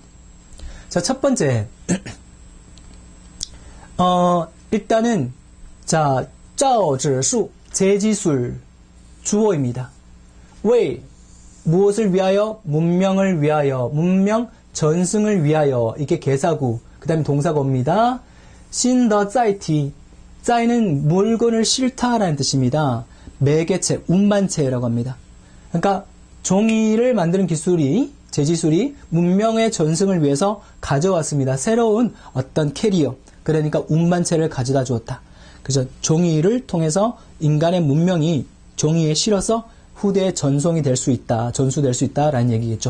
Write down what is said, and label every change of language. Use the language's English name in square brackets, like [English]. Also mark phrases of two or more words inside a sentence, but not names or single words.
[Korean] 자, 첫 번째 일단은 자, 照指数 제지술 주어입니다. 왜? 무엇을 위하여? 문명을 위하여. 문명 전승을 위하여. 이게 개사구. 그 다음에 동사구입니다. [Chinese] 新的载体. [Korean] 载는 물건을 싣다라는 뜻입니다. 매개체, 운반체라고 합니다. 그러니까 종이를 만드는 기술이, 제지술이 문명의 전승을 위해서 가져왔습니다. 새로운 어떤 캐리어, 그러니까 운반체를 가져다 주었다. 그래서 종이를 통해서 인간의 문명이 종이에 실어서 후대에 전송이 될 수 있다, 전수될 수 있다라는 얘기겠죠.